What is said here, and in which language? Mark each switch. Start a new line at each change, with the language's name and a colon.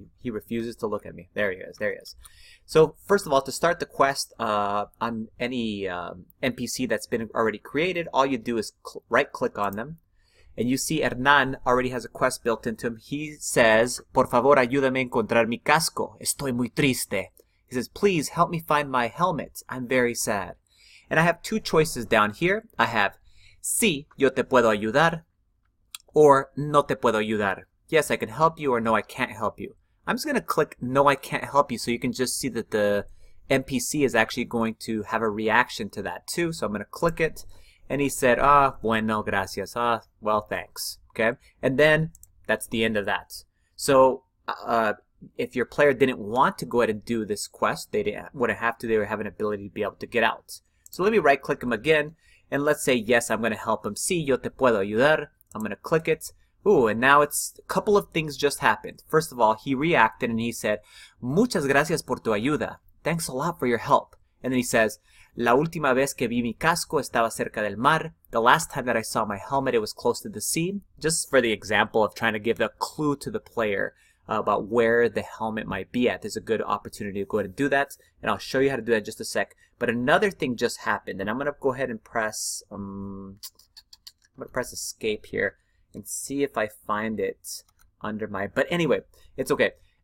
English: He refuses to look at me. There he is. There he is. So first of all, to start the quest on any NPC that's been already created, all you do is right-click on them, and you see Hernan already has a quest built into him. He says,
Spanish: "Por favor, ayúdame a encontrar mi casco. Estoy muy triste."
English: He says, "Please help me find my helmet. I'm very sad." And I have two choices down here. I have,
Spanish: "Sí, yo te puedo ayudar," or "No te puedo ayudar."
English: Yes, I can help you, or no, I can't help you. I'm just going to click no, I can't help you, so you can just see that the NPC is actually going to have a reaction to that too. So I'm going to click it, and he said,
Spanish: bueno, gracias.
English: Well, thanks. Okay, and then that's the end of that. So if your player didn't want to go ahead and do this quest, they wouldn't have to. They would have an ability to be able to get out. So let me right-click him again, and let's say, yes, I'm going to help him.
Spanish: Sí, yo te puedo ayudar.
English: I'm going to click it. Ooh, and now it's a couple of things just happened. First of all, he reacted and he said,
Spanish: "Muchas gracias por tu ayuda."
English: Thanks a lot for your help. And then he says,
Spanish: "La última vez que vi mi casco estaba cerca del mar."
English: The last time that I saw my helmet, it was close to the sea. Just for the example of trying to give a clue to the player about where the helmet might be at. There's a good opportunity to go ahead and do that. And I'll show you how to do that in just a sec. But another thing just happened, and I'm going to go ahead and press, escape here and see if I find it under my, but anyway, it's okay.